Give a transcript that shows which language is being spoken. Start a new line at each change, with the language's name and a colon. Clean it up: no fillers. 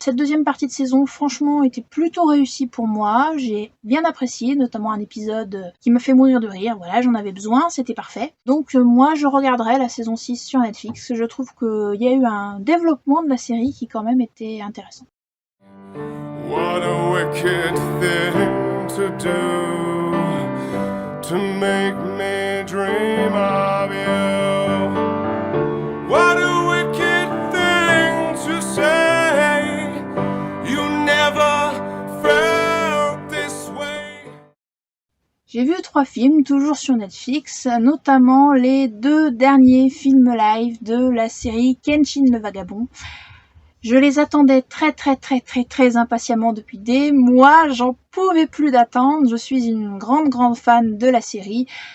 French: Cette deuxième partie de saison, franchement, était plutôt réussie pour moi. J'ai bien apprécié, notamment un épisode qui m'a fait mourir de rire. Voilà, j'en avais besoin, c'était parfait. Donc moi, je regarderai la saison 6 sur Netflix. Je trouve qu'il y a eu un développement de la série qui quand même était intéressant.
English: What a wicked thing to do, to make me dream of you. What a wicked thing to say, you never felt this way.
French: J'ai vu 3 films, toujours sur Netflix, notamment les 2 derniers films live de la série Kenshin le Vagabond. Je les attendais très impatiemment depuis des mois, j'en pouvais plus d'attendre, je suis une grande fan de la série.